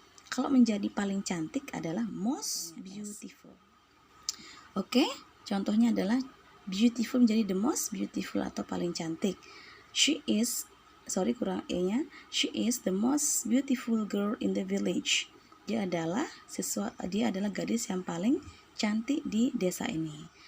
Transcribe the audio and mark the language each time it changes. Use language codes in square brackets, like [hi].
[id] Kalau menjadi paling cantik adalah most beautiful. Oke, contohnya adalah beautiful menjadi [en] the most beautiful [id] atau paling cantik. [en] She is, [id] kurang e-nya. [en] She is the most beautiful girl in the village. [id] Dia adalah gadis yang paling cantik di desa ini.